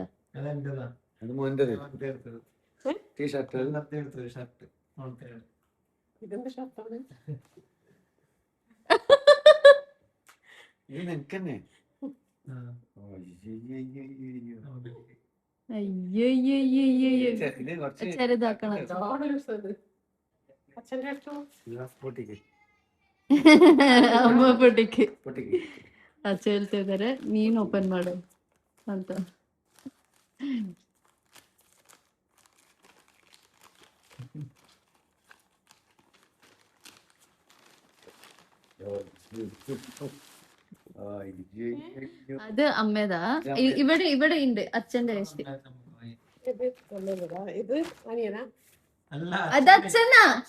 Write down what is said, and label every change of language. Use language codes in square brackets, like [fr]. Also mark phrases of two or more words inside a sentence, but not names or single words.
[ml] അത് മോൻ്റെത് ടീഷർട്ട് ഇത് നിനക്കന്നെ. അയ്യോ ഇത് കുറച്ച് ചെറുതാക്കണം. പൊട്ടിക്ക് അമ്മ പൊട്ടിക്ക് പൊട്ടിക്ക്. [kn] ಅಚ್ಚ ಹೇಳ್ತಾ ಇದಾರೆ, ನೀನ್ ಓಪನ್ ಮಾಡು ಅಂತ. [ml] അത് അമ്മേതാ. ഇവിടെ ഇവിടെ ഉണ്ട് അച്ഛന്റെ വേസ്റ്റ്. അത് അച്ഛനാ.